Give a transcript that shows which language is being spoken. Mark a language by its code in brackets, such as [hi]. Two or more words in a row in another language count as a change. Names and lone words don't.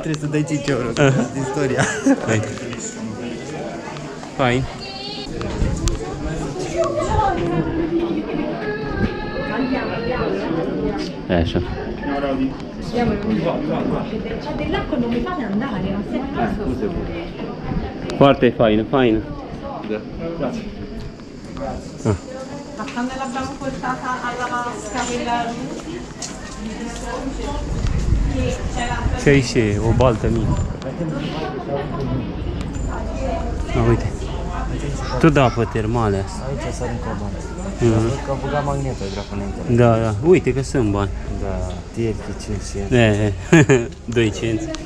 [it] 310 euro di storia. [ro] Fai. Așa. [it] C'è dell'acqua non mi fate andare, ma sei [ro] Foarte faină, faină. Da. [it] Ma quando l'abbiamo portata alla vasca quella che c'era [ro] Și aici e o baltă mică. Uite. Tot de apă termale asta. Aici s-a aruncat bani. Mhm. Că am băgat magnetă, dracu, înainte. Da, da. Uite că sunt bani. Da, TLP 500. 2 cenți.